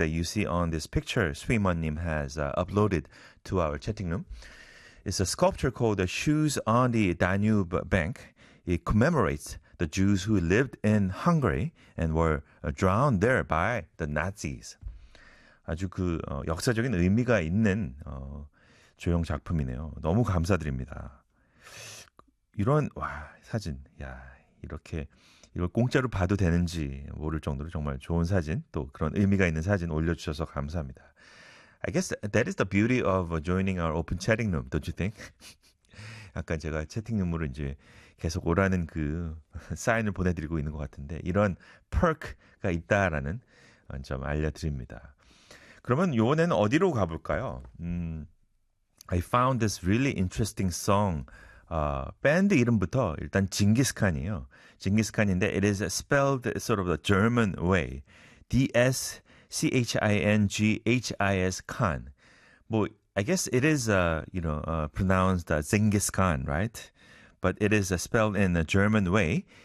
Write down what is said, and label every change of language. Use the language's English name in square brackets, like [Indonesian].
[English] that you see on this picture Suimon Nim has uploaded to our chatting room. It's a sculpture called The Shoes on the Danube Bank. It commemorates the Jews who lived in Hungary and were drowned there by the Nazis. [Korean] 아주 그 역사적인 의미가 있는 조형 작품이네요. 너무 감사드립니다. 이런 와 사진, 야 이렇게 이걸 공짜로 봐도 되는지 모를 정도로 정말 좋은 사진, 또 그런 의미가 있는 사진 올려주셔서 감사합니다. [English] I guess that is the beauty of joining our open chatting room, don't you think? [Korean] 약간 제가 채팅룸으로 이제 계속 오라는 그 사인을 보내드리고 있는 것 같은데 이런 perk가 있다라는 점 알려드립니다. 그러면 이번에는 어디로 가볼까요? [English] I found this really interesting song. [Korean] 밴드 이름부터 일단 징기스칸이에요. 징기스칸인데 [English] it is spelled sort of the German way. D-S-C-H-I-N-G-H-I-S-Khan. I guess it is, pronounced Genghis Khan, right? But it is spelled in a German way.